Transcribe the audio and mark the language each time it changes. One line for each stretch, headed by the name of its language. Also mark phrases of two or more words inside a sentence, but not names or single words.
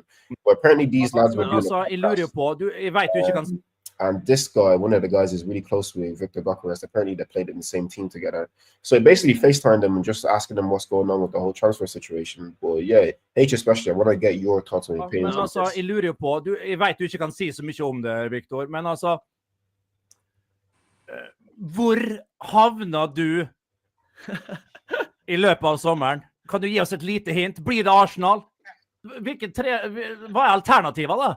English: But apparently these lads were doing and this guy, one of the guys, is really close with Victor Gyökeres. Apparently they played in the same team together. So he basically FaceTimed them and just asking them what's going on with the whole transfer situation. But yeah, H especially, I want to get your thoughts and opinions on this.
Norwegian: Jeg lurer på, jeg vet du ikke kan si så mye om det, Victor, men altså hvor havna du i løpet av sommeren? Kan du gi oss et lite hint? Blir det Arsenal? Hva alternativet da?